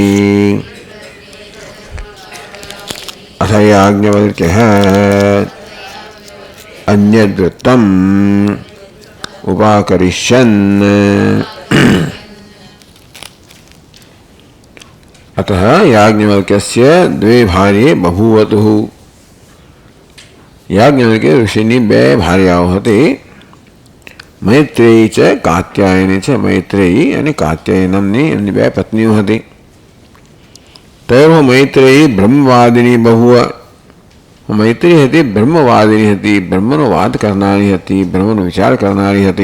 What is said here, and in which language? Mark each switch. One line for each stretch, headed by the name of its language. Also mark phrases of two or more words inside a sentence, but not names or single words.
Sanskrit: अथ याज्ञवल्क्यः अन्यद्वृत्तम् उपाकरिष्यन्। अतः याज्ञवल्क्यस्य द्वे भार्ये बभूवतुः।
Gujarati: યાજ્ઞવલ્ક્ય ઋષિની બે ભાર્યાઓ હતી મૈત્રેયી ચ કાત્યાયની છે। મૈત્રેયી અને કાત્યાયની નામની એમની બે પત્નીઓ હતી।
Sanskrit: तयो मैत्रेयी ब्रह्मवादिनी बहुव।
Gujarati: મૈત્રી હતી બ્રહ્મવાદિની હતી, બ્રહ્મનો વાદ કરનારી હતી, બ્રહ્મનો વિચાર કરનારી હતી।